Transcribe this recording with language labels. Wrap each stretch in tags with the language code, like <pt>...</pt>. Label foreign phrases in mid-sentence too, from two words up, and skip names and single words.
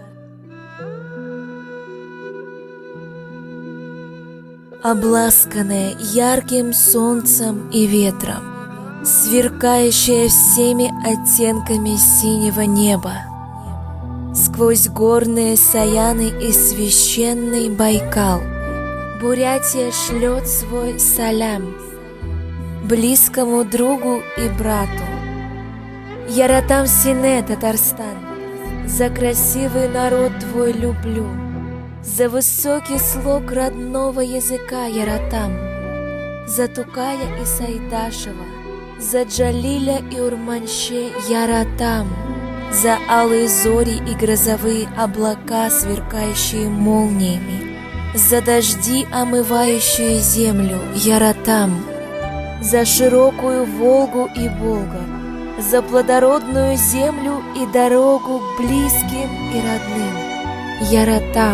<ru>Обласканная ярким солнцем и ветром, сверкающая всеми оттенками синего неба, сквозь горные саяны и священный Байкал, Бурятия шлет свой салям близкому другу и брату.</ru> <tt>Яратам сине, Татарстан,</tt> <ru>за красивый народ твой люблю, за высокий слог родного языка Яратам, за Тукая и Сайдашева, за Джалиля и Урманще Яратам, за алые зори и грозовые облака, сверкающие молниями, за дожди, омывающие землю Яратам, за широкую Волгу и Болгар, за плодородную землю и дорогу к близким и родным Яратам.</ru>